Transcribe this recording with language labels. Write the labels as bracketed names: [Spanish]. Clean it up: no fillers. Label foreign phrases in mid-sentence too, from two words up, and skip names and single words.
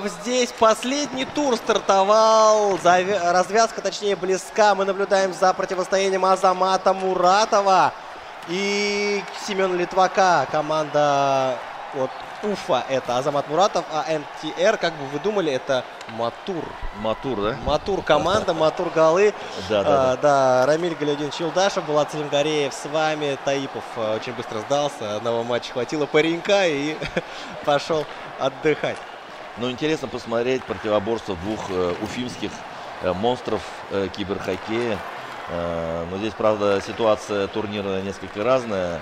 [Russian] Здесь последний тур стартовал, развязка точнее близка. Мы наблюдаем за противостоянием Азамата Муратова и Семена Литвака. Команда от Уфа это Азамат Муратов, а НТР, как бы вы думали, это Матур. Матур, да? Матур команда, Матур голы. Да. Рамиль Галиудинович Юлдашев, Булат Салимгареев с вами. Таипов очень быстро сдался. Одного матча хватило паренька и пошел отдыхать. Ну, интересно посмотреть противоборство двух уфимских монстров киберхоккея. Но здесь, правда, ситуация турнира несколько разная.